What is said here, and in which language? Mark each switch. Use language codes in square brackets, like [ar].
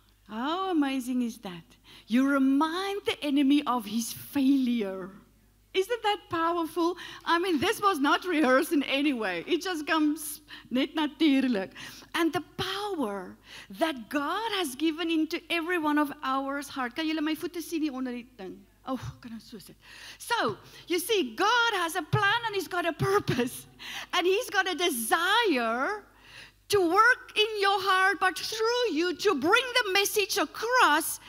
[en] How amazing is that? You remind the enemy of his failure Isn't that powerful? I mean, this was not rehearsed in any way. It just comes [af] net natuurlijk. [en] And the power that God has given into every one of our heart. [af] Kan julle my voete sien hier onder die ding? Oh, kan ons so sit. [en] So, you see, God has a plan and He's got a purpose. And He's got a desire to work in your heart, but through you to bring the message across.